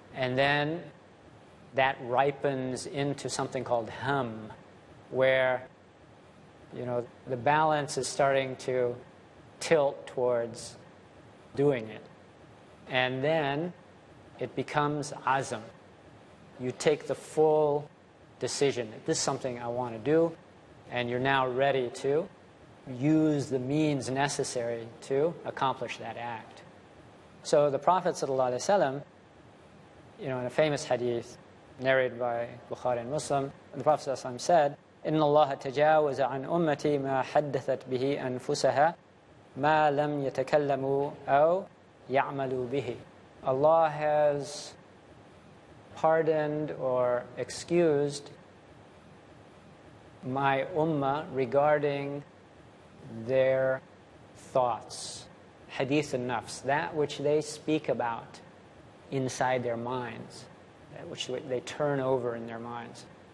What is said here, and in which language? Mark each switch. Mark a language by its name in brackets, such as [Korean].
[English] And then that ripens into something called hum, where the balance is starting to tilt towards doing it. And then it becomes azam. You take the full decision. This is something I want to do, and you're now ready to use the means necessary to accomplish that act. So the Prophet ﷺ, in a famous hadith narrated by Bukhari and Muslim, the Prophet ﷺ said, [Arabic] إِنَّ اللَّهَ تَجَاوَزَ عَنْ أُمَّتِي مَا حَدَّثَتْ بِهِ أَنفُسَهَا مَا لَمْ يَتَكَلَّمُوا أَوْ يَعْمَلُوا بِهِ. [English] Allah has pardoned or excused my ummah regarding their thoughts, hadith an-nafs, that which they speak about inside their minds, that which they turn over in their minds.